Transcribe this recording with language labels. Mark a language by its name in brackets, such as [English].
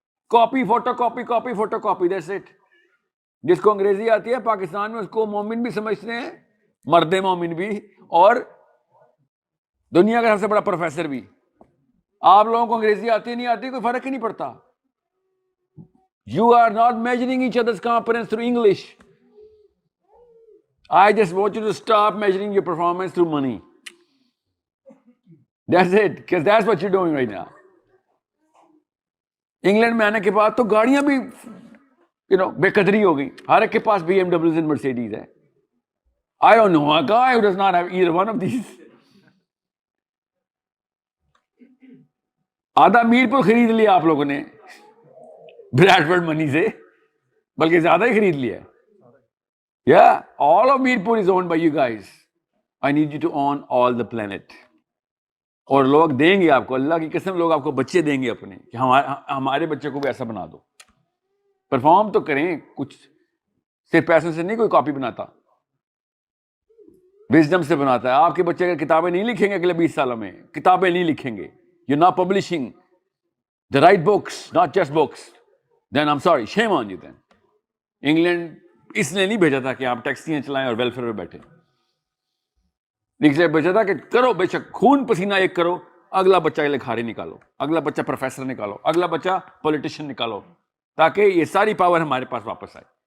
[English] Copy photocopy that's it. [Urdu] جس کو انگریزی آتی ہے پاکستان میں اس کو مومن بھی سمجھتے ہیں, مرد مومن بھی, اور دنیا کا سب سے بڑا پروفیسر بھی. آپ لوگوں کو انگریزی آتی نہیں آتی کوئی فرق ہی نہیں پڑتا. [English] You are not measuring each other's competence through English. I just want you to stop measuring your performance through money. That's it, because that's what you're doing right now. [Urdu] England میں آنے کے بعد تو گاڑیاں بھی بے قدری ہو گئی. ہر ایک کے پاس BMWs and Mercedes ہے. [English] I don't know a guy who does not have either one of these. [Urdu] آدھا میر پور خرید لیا آپ لوگوں نے براڈفورڈ منی سے, بلکہ زیادہ ہی خرید لیا. [English] all of Mirpur is owned by you guys. I need you to own all the planet. [Urdu] اور لوگ دیں گے آپ کو, اللہ کی قسم, لوگ آپ کو بچے دیں گے اپنے کہ ہمارے بچے کو بھی ایسا بنا دو. پرفارم تو کریں کچھ, صرف پیسوں سے نہیں کوئی کاپی بناتا, وزڈم سے بناتا ہے. آپ کے بچے اگر کتابیں نہیں لکھیں گے اگلے 20 سالوں میں, کتابیں نہیں لکھیں گے, [English] you're not publishing the right books, not just books, then I'm sorry, shame on you then. [Urdu] England اس لیے نہیں بھیجا تھا کہ آپ ٹیکسیاں چلائیں اور ویلفیئر پہ بیٹھے, اس لیے بھیجا تھا کہ کرو بے شک خون پسینہ ایک کرو, اگلا بچہ لکھاری نکالو, اگلا بچہ پروفیسر نکالو, اگلا بچہ پولیٹیشین نکالو, تاکہ یہ ساری پاور ہمارے پاس واپس آئے.